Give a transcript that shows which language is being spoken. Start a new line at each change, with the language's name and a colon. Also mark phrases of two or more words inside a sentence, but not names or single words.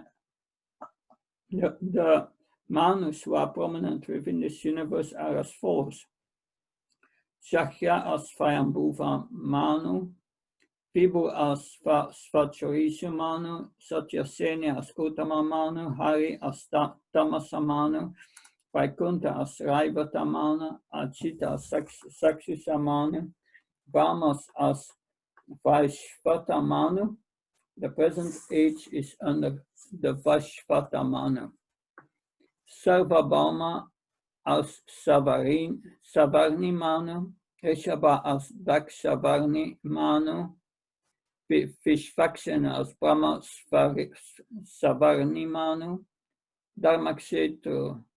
English: The Manus who are prominent within this universe are as follows: Shakya as Svayambhuva Manu, Vibhu as Svachorisha Manu, Satyasena as Uttama Manu, Hari as Tamasa Manu, Vaikuntha as Raivata Manu, Achita as Sakshisa Manu, Brahmas as Vaishvata Manu. The present age is under the Vaishvata Manu. Sarvabhauma as Savarni Manu, Rishabha as Dakshavarni Manu, Vishvaksena as Brahma Savarni Manu, Dharmasetu